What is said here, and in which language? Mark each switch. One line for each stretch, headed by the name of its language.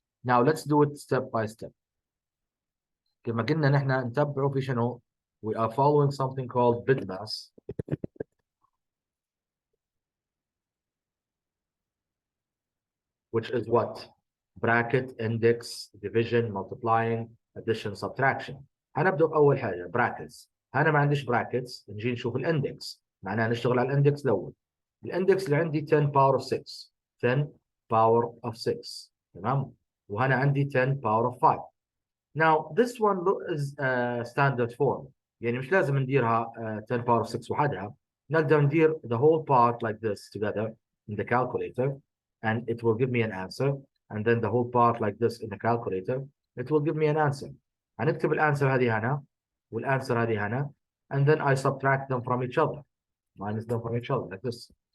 English: Now let's do it step by step.
Arabic: كما قلنا نحن نتبعه في شنو؟
English: We are following something called bitmass. Which is what? Bracket, index, division, multiplying, addition, subtraction.
Arabic: هنبدأ بأول حاجة brackets. أنا ما عنديش brackets نجي نشوف الاندكس. معناها نشتغل على الاندكس الأول. الاندكس اللي عندي
English: 10 power of 6. 10 power of 6.
Arabic: تمام؟ وهنا عندي
English: 10 power of 5. Now this one is standard form.
Arabic: يعني مش لازم نديرها
English: 10 power of 6
Arabic: وحدها. نقدر ندير
English: the whole part like this together in the calculator. And it will give me an answer, and then the whole part like this in the calculator, it will give me an answer.
Arabic: هنكتب الانسر هذه هنا
English: والانسر هذه هنا, and then I subtract them from each other, minus them from each other like this.